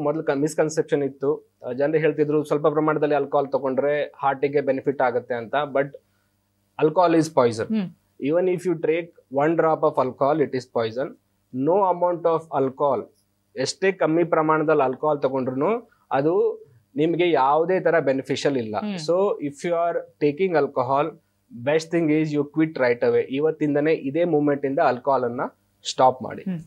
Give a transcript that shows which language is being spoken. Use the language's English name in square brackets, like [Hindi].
[Kannada] ಮೊದಲು ಮಿಸ್ಕನ್ಸೆಪ್ಷನ್ ಇತ್ತು. ಜನರು ಹೇಳ್ತಿದ್ರು ಸ್ವಲ್ಪ ಪ್ರಮಾಣದಲ್ಲಿ ಆಲ್ಕೋಹಾಲ್ ತಗೊಂಡ್ರೆ ಹಾರ್ಟಿಗೆ ಬೆನಿಫಿಟ್ ಆಗುತ್ತೆ ಅಂತ. [English] But alcohol is poison. Even if you take 1 drop of alcohol, it is poison. No amount of alcohol, [Kannada] ಎಷ್ಟೇ ಕಮ್ಮಿ ಪ್ರಮಾಣದಲ್ಲಿ ಆಲ್ಕೋಹಾಲ್ ತಗೊಂಡ್ರು ಅದು ನಿಮಗೆ ಯಾವುದೇ ತರ ಬೆನಿಫಿಷಿಯಲ್ ಇಲ್ಲ. [English] So if you are taking alcohol, best thing is you quit right away. [Kannada] ಇವತ್ತಿಂದನೇ ಇದೇ ಮೂಮೆಂಟ್ ಇಂದ ಆಲ್ಕೋಹಾಲ್ ಅನ್ನ ಸ್ಟಾಪ್ ಮಾಡಿ.